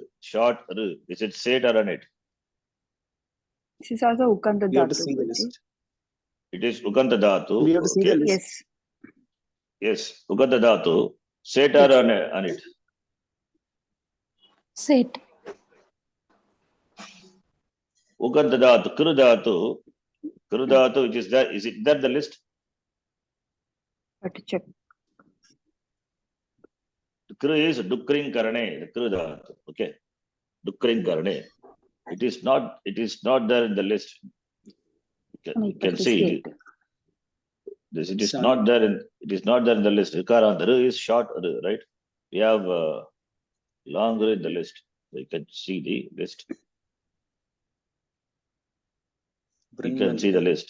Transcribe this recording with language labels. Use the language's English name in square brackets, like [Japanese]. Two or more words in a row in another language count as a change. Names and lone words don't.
[English] Short ru. Is it set or on it? This is also ukanta We have to dhatu. see the Guruji. list. It is [Sanskrit] ukanta dhatu. [English] We have to see the list. Yes. Yes, [Sanskrit] ukanta dhatu. [English] Set or on it? Set. [Sanskrit] Ukanta dhatu, kru dhatu, [English] which is there. Is it there the list? Have to check. Kru is [Sanskrit] dukring karane, [English] the [Sanskrit] kru dhatu. [English] Okay. [Sanskrit] Dukring karane. [English] It is not there in the list. You can see this. It is not there in the list. [Sanskrit] Rikaranta ru [English] is short ru, right? We have long ru in the list. So you can see the list. You can see the list.